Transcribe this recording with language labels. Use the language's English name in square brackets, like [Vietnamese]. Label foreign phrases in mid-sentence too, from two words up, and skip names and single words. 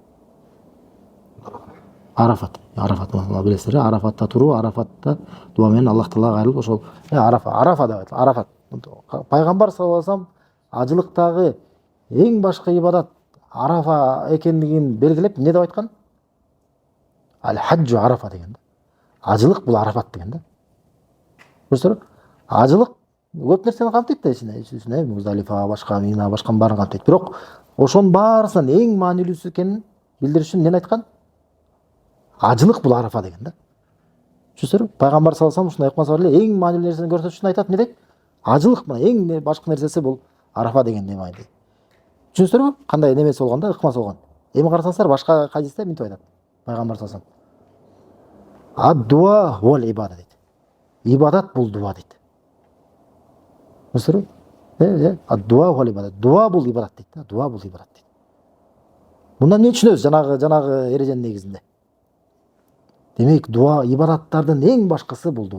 [Kyrgyz] Арафат. Билесиздер, Арафатта туруу, Арафатта дуа менен Аллах Таалага кайрылып, ошол Арафа деп айтылат. Арафат. Пайгамбар [Arabic] صلى الله عليه وسلم [Kyrgyz] ажылыктагы эң башкы ибадат Арафа экендигин белгилеп эмне деп айткан? [Arabic] الحج عرفة [Kyrgyz] деген да. Ажылык бул Арафат деген да. Көрсөңөр, ажылык көп нерсени камтыйт да, ичине Муздалифа, башка Мина, башканын баарын камтыйт. Бирок ошонун баарысынан эң маанилүүсү экенин билдириш үчүн эмнени айткан? Ажылык бул Арафа деген да. Түшүнсөңөр, пайгамбар [Arabic] صلى الله عليه وسلم [Kyrgyz] ушундай айткан бар эле, эң маанилүү нерсени көрсөтүш үчүн айтат, эмне дейт? Ажылык мына эң башкы нерсеси бул Арафа деген деп айтат. Түшүнсөңөрбү? Кандай немеси болгон да, ыкмасы болгон. Эми карасаңыздар, башка хадисте мынтип айтат пайгамбар [Arabic] صلى الله عليه وسلم: "الدعاء والعبادة" [Kyrgyz] дейт. ибадат бул дуа дейт. Көрсөңүзбү? Дуа бул ибадат. Дуа бул ибадат дейт. Дуа бул ибадат дейт. Мындан эмне түшүнөбүз жанагы эреженин негизинде? Демек, дуа ибадаттардын эң башкысы бул дуа.